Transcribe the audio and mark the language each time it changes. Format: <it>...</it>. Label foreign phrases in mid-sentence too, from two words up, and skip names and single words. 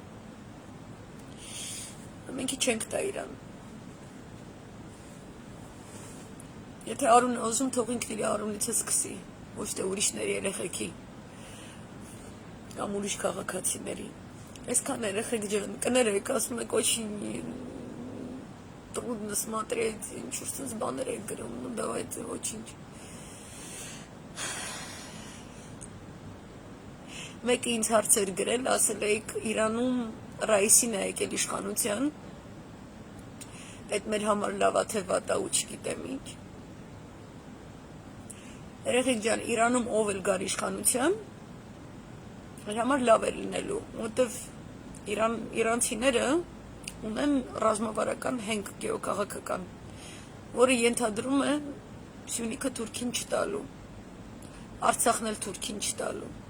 <hy>Մենք չենք տա իրան։ Եթե արուն է ուզում, թող ինքն իր արունից է սկսի, ոչ թե ուրիշների երեխեքի կամ ուրիշ քաղաքացիների։ Այսքան երեխեք ջան, կներեք, ասում եք</hy> <ru>очень трудно смотреть,</ru> <hy>ինչ-որ sense բաներ եք գրում,</hy> <ru>ну давайте очень</ru> <hy>Մեկը ինձ հարցեր գրել, ասել էիք Իրանում Ռայիսին է եկել իշխանության, այդ մեր համար լավ է թե վատ է ու չգիտեմ ինչ։ երեխեք ջան, Իրանում ով էլ գար իշխանության, իր համար լավ է լինելու, որտեվ իրանցիները ունեն ռազմավարական հենք գեոքաղաքական, որը ենթադրում է Սյունիքը Թուրքին չտալու, Արցախն էլ Թուրքին չտալու։</hy>